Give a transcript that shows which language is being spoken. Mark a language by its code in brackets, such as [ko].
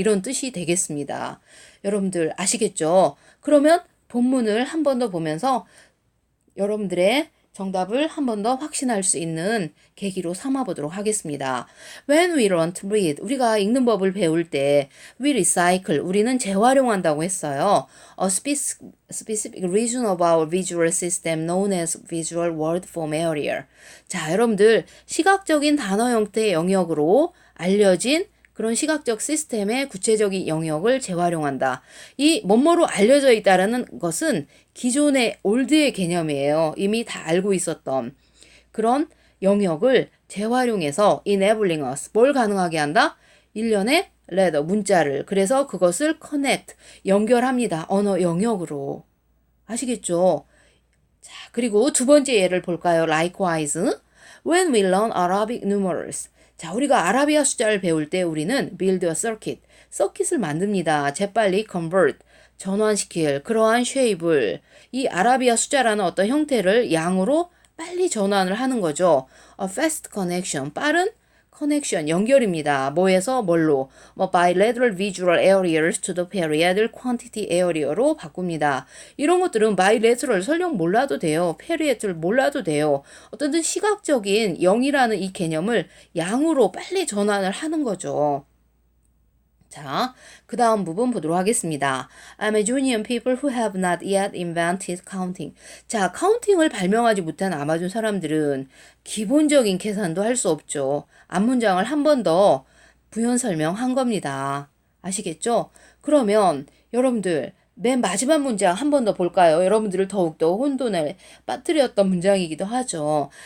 [ko] 이런 뜻이 되겠습니다. 여러분들 아시겠죠? 그러면 본문을 한 번 더 보면서 여러분들의 정답을 한 번 더 확신할 수 있는 계기로 삼아 보도록 하겠습니다. [en] When we learn to read, [ko] 우리가 읽는 법을 배울 때 [en] we recycle, [ko] 우리는 재활용한다고 했어요. [en] A specific region of our visual system known as visual word form area. [ko] 자, 여러분들 시각적인 단어 형태의 영역으로 알려진 그런 시각적 시스템의 구체적인 영역을 재활용한다. 이 뭐뭐로 알려져 있다라는 것은 기존의 올드의 개념이에요. 이미 다 알고 있었던 그런 영역을 재활용해서 [en] enabling us, [ko] 뭘 가능하게 한다? 일련의 letter, 문자를. 그래서 그것을 connect, 연결합니다. 언어 영역으로. 아시겠죠? 자, 그리고 두 번째 예를 볼까요? [en] Likewise, when we learn Arabic numerals. [ko] 자, 우리가 아라비아 숫자를 배울 때 우리는 [en] build a circuit, [ko] 서킷을 만듭니다. 재빨리 convert, 전환시킬 그러한 쉐입을 이 아라비아 숫자라는 어떤 형태를 양으로 빨리 전환을 하는 거죠. [en] A fast connection, [ko] 빠른 커넥션, 연결입니다. 뭐에서 뭘로? 뭐 [en] bilateral visual areas to the periodic quantity area로 [ko] 바꿉니다. 이런 것들은 bilateral 설령 몰라도 돼요. periodic 몰라도 돼요. 어떤 시각적인 0이라는 이 개념을 양으로 빨리 전환을 하는 거죠. 자, 그 다음 부분 보도록 하겠습니다. [en] Amazonian people who have not yet invented counting. [ko] 자, 카운팅을 발명하지 못한 아마존 사람들은 기본적인 계산도 할 수 없죠. 앞문장을 한 번 더 부연 설명한 겁니다. 아시겠죠? 그러면 여러분들 맨 마지막 문장 한 번 더 볼까요? 여러분들을 더욱더 혼돈에 빠뜨렸던 문장이기도 하죠.